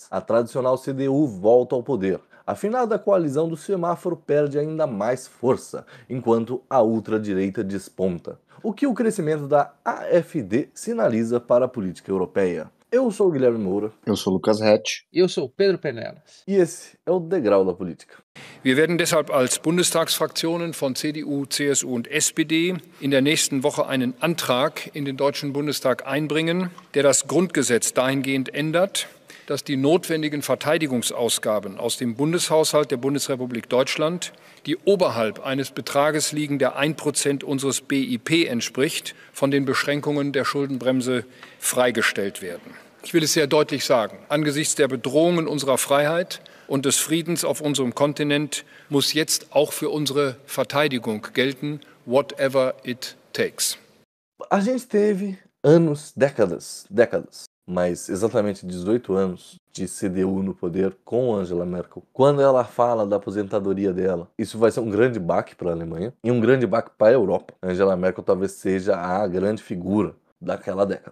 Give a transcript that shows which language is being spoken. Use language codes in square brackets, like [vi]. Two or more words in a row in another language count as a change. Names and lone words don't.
[pt] A tradicional CDU volta ao poder. A finada coalizão do semáforo perde ainda mais força, enquanto a ultradireita desponta. O que o crescimento da AfD sinaliza para a política europeia? Eu sou o Guilherme Moura. Eu sou o Lucas Rett. E eu sou o Pedro Penelas. E esse é o Degrau da Política. [de] Wir werden deshalb als Bundestagsfraktionen von CDU, CSU und SPD in der nächsten Woche einen Antrag in den Deutschen Bundestag einbringen, der das Grundgesetz dahingehend ändert, dass die notwendigen Verteidigungsausgaben aus dem Bundeshaushalt der Bundesrepublik Deutschland, die oberhalb eines Betrages liegen, der 1% unseres BIP entspricht, von den Beschränkungen der Schuldenbremse freigestellt werden. Ich will es sehr deutlich sagen, angesichts der Bedrohungen unserer Freiheit und des Friedens auf unserem Kontinent muss jetzt auch für unsere Verteidigung gelten, [en] whatever it takes. [pt] A gente teve anos, décadas, mas exatamente 18 anos de CDU no poder com Angela Merkel. Quando ela fala da aposentadoria dela, isso vai ser um grande baque para a Alemanha e um grande baque para a Europa. Angela Merkel talvez seja a grande figura daquela década.